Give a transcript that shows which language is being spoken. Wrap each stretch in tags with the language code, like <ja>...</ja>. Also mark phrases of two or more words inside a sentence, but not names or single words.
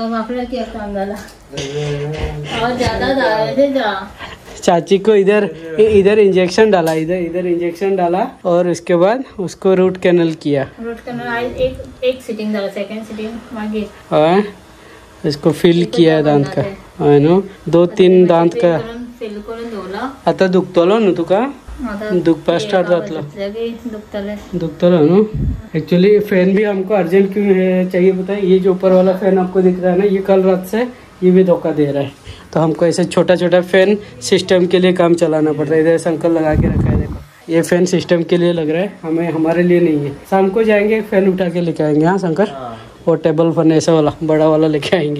<hi>चाची को इधर इंजेक्शन डाला, इधर इंजेक्शन डाला, और उसके बाद उसको</hi> <en>root canal</en> <hi>किया। एक सिटिंग डाला,</hi> <en>second sitting</en> <hi>मागे। हाँ, इसको फिल किया दांत का, है ना, 2-3 दांत का।</hi> <kok>आता दुखतलो ना तुका, दुखपा स्टार्ट जातलो, दुखतलो ना।</kok> <hi>एक्चुअली फैन भी हमको अर्जेंट क्यों है चाहिए पता है। ये जो ऊपर वाला फैन आपको दिख रहा है ना, ये कल रात से ये भी धोखा दे रहा है, तो हमको ऐसे छोटा फैन सिस्टम के लिए काम चलाना पड़ता है। इधर संकल लगा के रखा है, देखो ये फैन सिस्टम के लिए लग रहा है, हमारे लिए नहीं है। शाम को जाएंगे फैन उठा के लेके आएंगे। हाँ शंकर, और</hi> <en>table fan</en> <hi>ऐसा वाला बड़ा वाला लेके आएंगे।</hi>